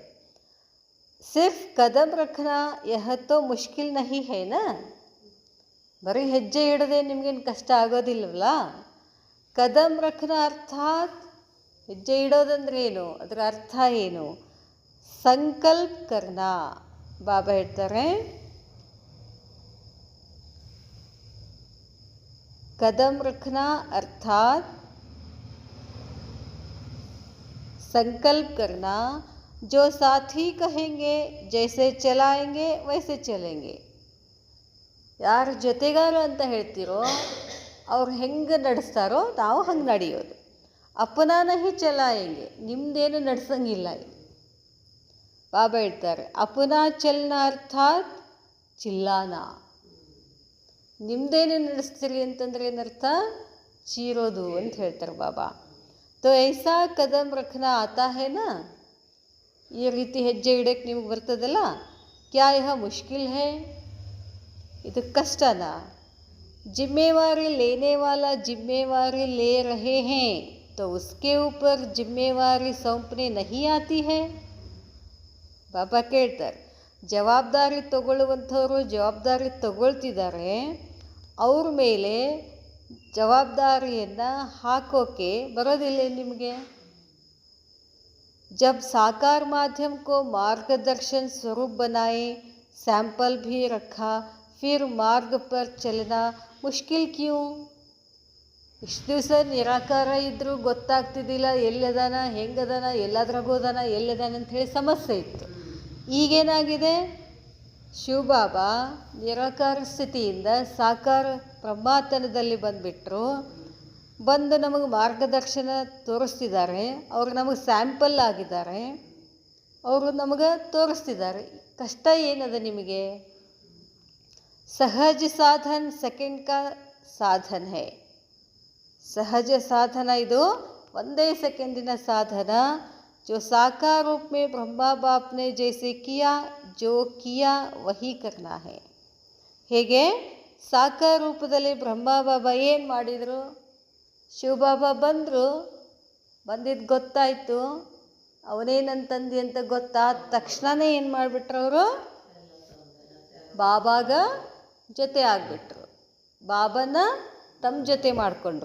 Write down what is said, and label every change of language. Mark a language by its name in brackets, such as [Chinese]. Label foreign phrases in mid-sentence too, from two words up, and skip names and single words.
[Hindi] सिर्फ कदम रखना यह तो मुश्किल नहीं है ना. [Kannada] ಬರೀ ಹೆಜ್ಜೆ ಇಡೋದೇ ನಿಮಗೇನು ಕಷ್ಟ ಆಗೋದಿಲ್ಲವಲ್ಲ. [Hindi] ಕದಮ್ ರಖನಾ ಅರ್ಥಾತ್ [Kannada] ಹೆಜ್ಜೆ ಇಡೋದಂದ್ರೆ ಏನು, ಅದರ ಅರ್ಥ ಏನು? [Hindi] संकल्प करना. [Kannada] ಬಾಬಾ ಹೇಳ್ತಾರೆ, [Hindi] कदम रखना अर्थात संकल्प करना, जो साथी कहेंगे जैसे चलाएंगे वैसे चलेंगे. [Kannada] ಯಾರು ಜೊತೆಗಾರ ಅಂತ ಹೇಳ್ತೀರೋ ಅವ್ರು ಹೆಂಗೆ ನಡೆಸ್ತಾರೋ ನಾವು ಹಂಗೆ ನಡೆಯೋದು. [Hindi] अपना ना ही चलाएंगे, [Kannada] ನಿಮ್ಮದೇನು ನಡೆಸಂಗಿಲ್ಲ. ಬಾಬಾ ಹೇಳ್ತಾರೆ, [Hindi] अपना चलना अर्थात चिल्लाना. [Kannada] ನಿಮ್ಮದೇನು ನಡೆಸ್ತೀರಿ ಅಂತಂದ್ರೆ ಏನರ್ಥ? ಚೀರೋದು ಅಂತ ಹೇಳ್ತಾರೆ ಬಾಬಾ. [Hindi] तो ऐसा कदम रखना आता है ना, [Kannada] ಈ ರೀತಿ ಹೆಜ್ಜೆ ಇಡೋಕ್ಕೆ ನಿಮ್ಗೆ ಬರ್ತದಲ್ಲ. [Hindi] क्या यह मुश्किल है, [Kannada] ಇದು ಕಷ್ಟನಾ? [Hindi] जिम्मेवारी लेने वाला जिम्मेवारी ले रहे हैं तो उसके ऊपर जिम्मेवारी सौंपने नहीं आती है. [Kannada] ಬಾಬಾ ಕೇಳ್ತಾರೆ, ಜವಾಬ್ದಾರಿ ತಗೊಳ್ಳುವಂಥವ್ರು ಜವಾಬ್ದಾರಿ ತಗೊಳ್ತಿದ್ದಾರೆ, ಅವ್ರ ಮೇಲೆ ಜವಾಬ್ದಾರಿಯನ್ನು ಹಾಕೋಕ್ಕೆ ಬರೋದಿಲ್ಲ ನಿಮಗೆ. [Hindi] जब साकार माध्यम को मार्गदर्शन स्वरूप बनाए, सैंपल भी रखा, फिर मार्ग पर चलना मुश्किल क्यों? [Kannada] ಇಷ್ಟು ದಿವಸ ನಿರಾಕಾರ ಇದ್ದರೂ ಗೊತ್ತಾಗ್ತಿದ್ದಿಲ್ಲ, ಎಲ್ಲದಾನ ಹೆಂಗದಾನ, ಎಲ್ಲದ್ರಾಗೋದಾನ ಎಲ್ಲದಾನ ಅಂಥೇಳಿ ಸಮಸ್ಯೆ ಇತ್ತು. ಈಗೇನಾಗಿದೆ, ಶಿವಬಾಬಾ ನಿರಾಕಾರ ಸ್ಥಿತಿಯಿಂದ ಸಾಕಾರ ಬ್ರಹ್ಮಾತನದಲ್ಲಿ ಬಂದುಬಿಟ್ರು. ಬಂದು ನಮಗೆ ಮಾರ್ಗದರ್ಶನ ತೋರಿಸ್ತಿದ್ದಾರೆ. ಅವರು ನಮಗೆ ಸ್ಯಾಂಪಲ್ ಆಗಿದ್ದಾರೆ, ಅವರು ನಮಗೆ ತೋರಿಸ್ತಿದ್ದಾರೆ. ಕಷ್ಟ ಏನದ ನಿಮಗೆ? [Hindi] सहज साधन सेकंड का साधन है. [Kannada] ಸಹಜ ಸಾಧನ ಇದು ಒಂದೇ ಸೆಕೆಂಡಿನ ಸಾಧನ. [Hindi] जो साकार रूप में ब्रह्मा बाप ने जैसे किया, जो किया वही करना है. [Kannada] ಹೇಗೆ ಸಾಕಾರ ರೂಪದಲ್ಲಿ ಬ್ರಹ್ಮ ಬಾಬಾ ಏನು ಮಾಡಿದರು? ಶಿವಬಾಬಾ ಬಂದರು, ಬಂದಿದ್ದು ಗೊತ್ತಾಯಿತು, ಅವನೇನಂತಂದು ಅಂತ ಗೊತ್ತಾದ ತಕ್ಷಣವೇ ಏನು ಮಾಡಿಬಿಟ್ರು ಅವರು? ಬಾಬಾಗ ಜೊತೆ ಆಗಿಬಿಟ್ರು, ಬಾಬನ ತಮ್ಮ ಜೊತೆ ಮಾಡಿಕೊಂಡ್ರು.